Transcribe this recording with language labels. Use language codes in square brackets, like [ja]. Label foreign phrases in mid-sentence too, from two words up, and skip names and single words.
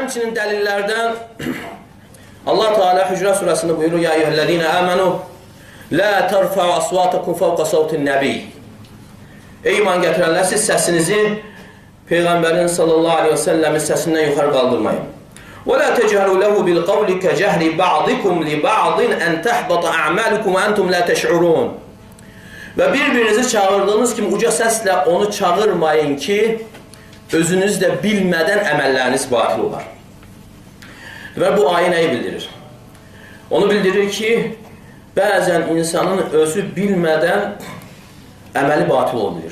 [az] Həmçinin dəlillərdən Allah Teala Hücrət surəsində buyurur: [ar] "يا أيها الذين آمنوا لا ترفعوا أصواتكم فوق صوت النبي." [az] Ey iman gətirənlər, siz səsinizi Peyğəmbərin [ar] صلى الله عليه [az] və səlləmin səsindən yuxarı qaldırmayın. [ar] ولا تجهروا له بالقول كجهر بعضكم لبعض أن تحبط أعمالكم وأنتم لا تشعرون. [az] Və bir-birinizi çağırdığınız kimi uca səslə onu çağırmayın ki, özünüz də bilmədən əməlləriniz batil olar. Və bu ayə nəyi bildirir? Onu bildirir ki, bəzən insanın özü bilmədən əməli batil olabilir.